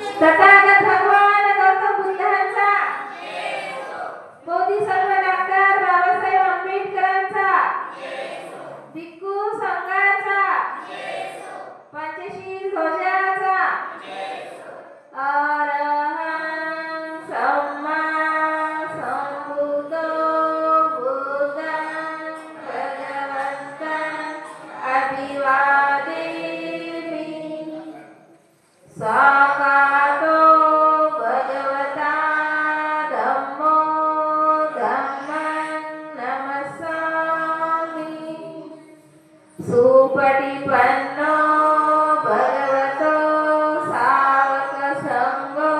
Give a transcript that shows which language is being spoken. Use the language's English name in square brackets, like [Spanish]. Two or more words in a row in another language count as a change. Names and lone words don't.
[Marathi] तथागत भगवान गौतम बुद्धांचा, बोधिसत्व डॉक्टर बाबासाहेब आंबेडकरांचा, भिक्खू संघाचा, पंचशील ध्वजाचा, [Pali] अरहं सम्मा संबुद्धो बुद्धं भगवन्तं अभिवादेमि। साकातो भगवता धम्मो धम्मं नमस्सामि। सुपटिपन्नो भगवतो सावक संघो